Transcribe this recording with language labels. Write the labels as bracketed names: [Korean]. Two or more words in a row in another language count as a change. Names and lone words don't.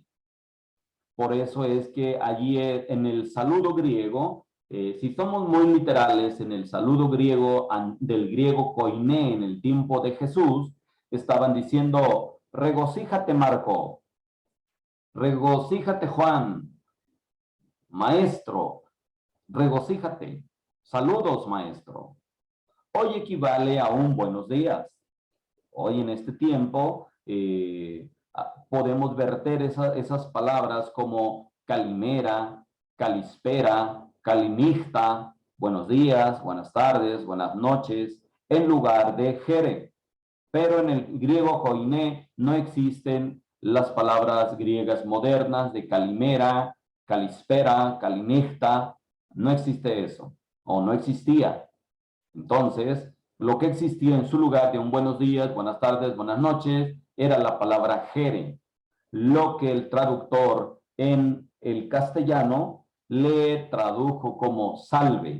[Spanish] Por eso es que allí en el saludo griego, si somos muy literales, en el saludo griego, del griego koiné en el tiempo de Jesús, estaban diciendo, regocíjate Marco, regocíjate Juan, maestro, regocíjate, saludos maestro. Hoy equivale a un buenos días. Hoy en este tiempo podemos verter esas palabras como [Greek] καλημέρα, καλησπέρα, καληνύχτα, [Spanish] buenos días, buenas tardes, buenas noches, en lugar de jere. Pero en el griego koiné no existen las palabras griegas modernas de [Greek] καλημέρα, καλησπέρα, καληνύχτα, [Spanish] no existe eso, o no existía. Entonces, lo que existía en su lugar de un buenos días, buenas tardes, buenas noches, era la palabra jere. lo que el traductor en el castellano le tradujo como salve.